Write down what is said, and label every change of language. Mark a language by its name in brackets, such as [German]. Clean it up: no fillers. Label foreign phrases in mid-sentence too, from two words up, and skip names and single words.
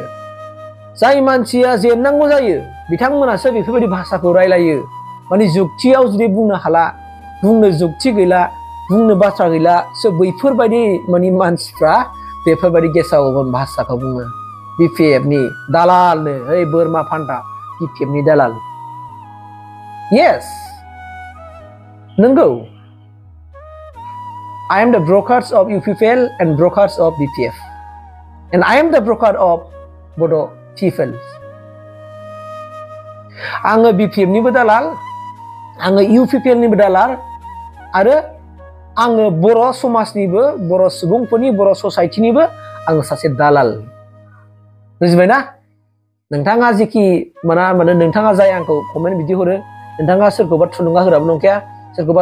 [Bodo] जायो बिथांमोनासो बेफोरबायदि भाषाखौ रायलायो माने जुक्तियाव जुदि बुंनो हाला बुंनो जुक्ति गैला बुंनो बाथ्रा गैला सो बैफोरबायदि माने मानसिफ्रा बेफोरबायदि गेसाव भाषाखौ बुङो BPF नि दालालनो ओइ बोरमा फान्था BPF नि दालाल yes नंगौ [English] I am the brokers of UPPL and brokers of BPF and I am the broker of Bodo people [Bodo] आङो BPF निबो दालाल आङो UPPL निबो दालाल आरो आङो बर' समाजनिबो बर' सुबुंफोरनि बर' ससाइटिनिबो आङो सासे दालाल बुजिबायना नोंथाङा जेखि माने नोंथाङा जाय आंखौ कमेन्ट बिदि हरो नोंथाङा सोरखौबा थुलुंगा होग्राबो नंखाया सोरखौबा